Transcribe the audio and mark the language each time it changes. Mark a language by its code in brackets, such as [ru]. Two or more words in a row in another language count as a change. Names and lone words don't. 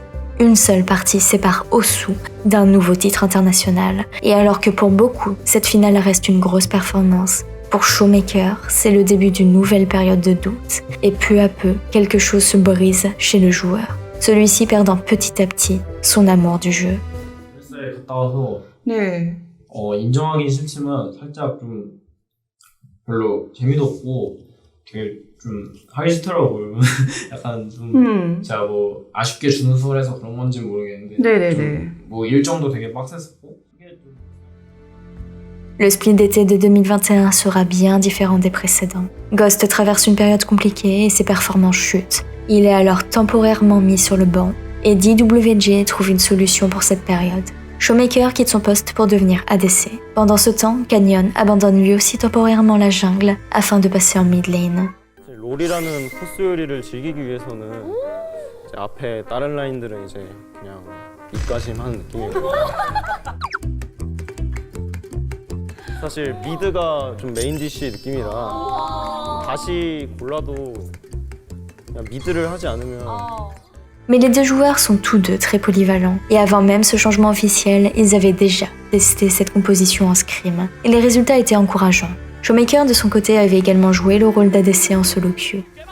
[fr] Une seule partie sépare Osu d'un nouveau titre international, et alors que pour beaucoup, cette finale reste une grosse performance, pour Showmaker, c'est le début d'une nouvelle période de doute, et peu à peu, quelque chose se brise chez le joueur. Celui-ci perdant petit à petit son amour du jeu. [ko] 네. 인정하기 싫지만 살짝 좀 별로 재미도 없고 되게 좀 하기 싫더라고요. 약간 좀 제가 뭐 아쉽게 준우승을 해서 그런 건지 모르겠는데 네네네. 뭐 일정도 되게 빡셌었고. [fr] Le split d'été de 2021 sera bien différent des précédents. Ghost traverse une période compliquée et ses performances chutent. Il est alors temporairement mis sur le banc et DWG trouve une solution pour cette période. Showmaker quitte son poste pour devenir ADC. Pendant ce temps, Canyon abandonne lui aussi temporairement la jungle afin de passer en [en] mid lane. [ko] 롤이라는 코스 요리를 즐기기 위해서는 이제 앞에 다른 라인들은 이제 그냥 입가심하는 느낌이에요. 사실 미드가 좀 메인 DC 느낌이라 다시 골라도 그냥 미드를 하지 않으면. [fr] Mais les deux joueurs sont tous deux très polyvalents, et avant même ce changement officiel, ils avaient déjà testé cette composition en scrim, et les résultats étaient encourageants. Showmaker de son côté avait également joué le rôle d'ADC en [en] solo queue.